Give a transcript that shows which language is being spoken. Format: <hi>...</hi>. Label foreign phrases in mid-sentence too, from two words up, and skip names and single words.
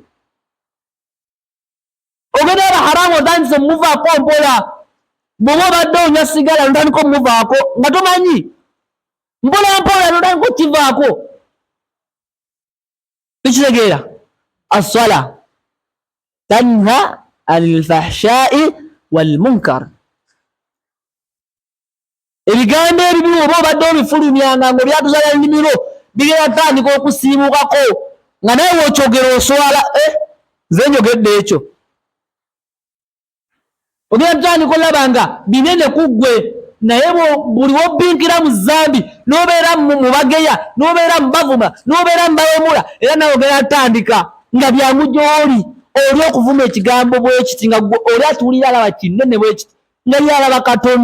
<lg>Ogenda aba haramu otandise omuvaako mpola. Bw'oba obadde onywa sigala notandika omuvaako nga tomanyi, mpola mpola notandika okivaako.</lg> <ar>Tukitegeera? الصلاة تنهى عن الفحشاء والمنكر.</ar> <lg>Ebigambo ebibi oba obadde obifulumyanga ng'obyatuzaala nnimiro bigenda tandika okusiimukako nga naye w'okyogera oswala, nze njogedde ekyo. Ogenda tutandika olaba nga binene ku ggwe, naye buli w'obbinkira mu zambi n'obeera mu bageya, n'obeera mu bavuma, n'obeera mu bawemula, era nawe ogenda tutandika nga byangu gy'oli oli okuvuma ekigambo bwe kiti nga ggwe oli atuwulira alaba kinene bwe kiti nga yalaba katono.</lg>